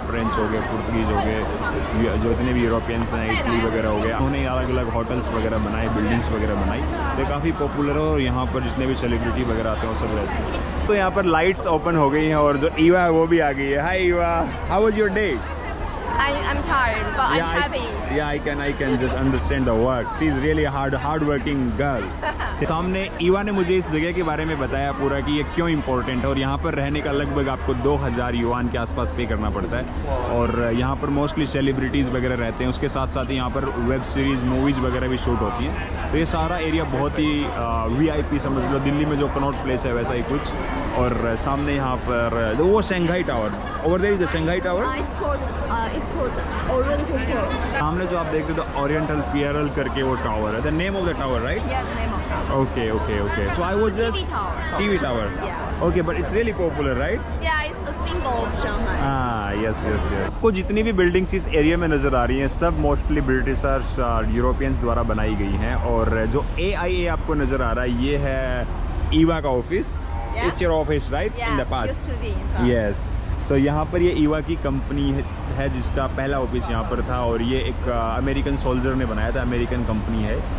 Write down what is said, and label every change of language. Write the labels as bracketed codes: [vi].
[hi] French हो गए, Portuguese हो गए, जो इतने भी यूरोपियंस हैं, इटली वगैरह हो गया, उन्होंने अलग अलग होटल्स वगैरह बनाए, बिल्डिंग्स वगैरह बनाई, तो काफ़ी पॉपुलर है। और यहाँ पर जितने भी सेलिब्रिटी वगैरह आते हैं वो सब रहते हैं। तो यहाँ पर लाइट्स ओपन हो गई हैं और जो ईवा है वो भी आ गई है। [en] Hi Eva, how was your day? I'm tired, but I'm happy. I can just understand the work. She's really a hard working girl. [hi] सामने ईवा ने मुझे इस जगह के बारे में बताया पूरा कि ये क्यों इम्पोर्टेंट है, और यहाँ पर रहने का लगभग आपको 2000 युआन के आसपास पे करना पड़ता है। और यहाँ पर मोस्टली सेलिब्रिटीज़ वगैरह रहते हैं, उसके साथ साथ ही यहाँ पर वेब सीरीज़ मूवीज़ वगैरह भी शूट होती हैं। तो ये सारा एरिया बहुत ही VIP समझ लो, दिल्ली में जो कनॉट प्लेस है वैसा ही कुछ। और सामने यहाँ पर वो Shanghai tower, [en] Over there is the Shanghai tower. It's called Oriental Pearl. [hi] सामने जो आप देख रहे हो तो ओरिएंटल पियरल करके वो टावर है, [en] The name of the tower, right? Yeah, the name of it. Okay. So I was just TV tower. TV tower. Yeah. Okay, but it's really popular, right? Yeah, it's a symbol of Shanghai. yes. [hi] आपको जितनी भी buildings इस area में नज़र आ रही हैं सब mostly Britishers Europeans द्वारा बनाई गई हैं। और जो AIA आपको नज़र आ रहा है ये है ईवा का office. [en] Yeah. It's your office, right? Yeah, In the past. used to be in past. Yes. [hi] So यहाँ पर ये ईवा की कंपनी है जिसका पहला ऑफिस यहाँ पर था, और ये एक अमेरिकन सोल्जर ने बनाया था, अमेरिकन कंपनी है।